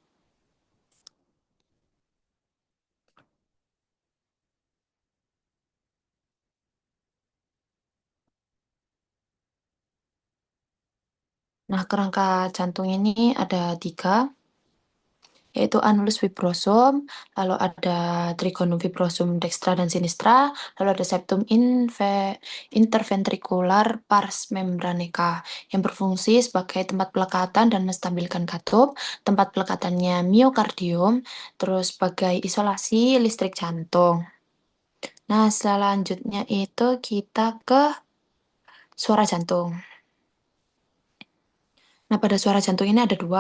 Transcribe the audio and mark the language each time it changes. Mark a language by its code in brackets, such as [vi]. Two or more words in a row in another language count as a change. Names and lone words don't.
[id] Nah, kerangka jantung ini ada 3, yaitu annulus fibrosum, lalu ada trigonum fibrosum dextra dan sinistra, lalu ada septum interventricular pars membraneca yang berfungsi sebagai tempat pelekatan dan menstabilkan katup, tempat pelekatannya miokardium, terus sebagai isolasi listrik jantung. Nah, selanjutnya itu kita ke suara jantung. Nah, pada suara jantung ini ada 2.